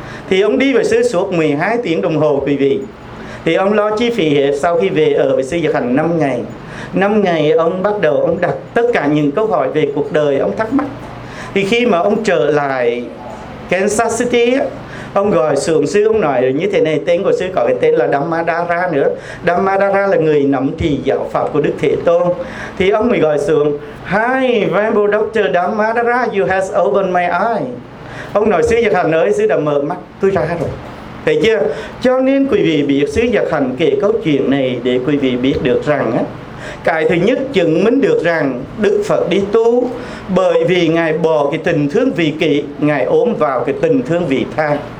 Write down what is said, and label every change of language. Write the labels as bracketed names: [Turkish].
[Vietnamese] Thì ông đi với sư suốt 12 tiếng đồng hồ quý vị. Thì ông lo chi phí hết, sau khi về ở với sư Giật Hành 5 ngày, ông bắt đầu ông đặt tất cả những câu hỏi về cuộc đời ông thắc mắc. Thì khi mà ông trở lại Kansas City, Ông gọi sưởng sư, ông nói như thế này, tên của sư có cái tên là Dhammadhara nữa. Dhammadhara là người nắm trì giáo pháp của Đức Thế Tôn. Thì ông mới gọi sưởng, [English] Hi, Venerable Doctor Dhammadhara, you has opened my eye. [Vietnamese] Ông nói, sư Giật Hành ơi, sư đã mở mắt tôi ra rồi. Thấy chưa? Cho nên quý vị biết sư Giật Hành kể câu chuyện này để quý vị biết được rằng á, cái thứ nhất chứng minh được rằng Đức Phật đi tu bởi vì Ngài bỏ cái tình thương vị kỷ, Ngài ốm vào cái tình thương vị tha.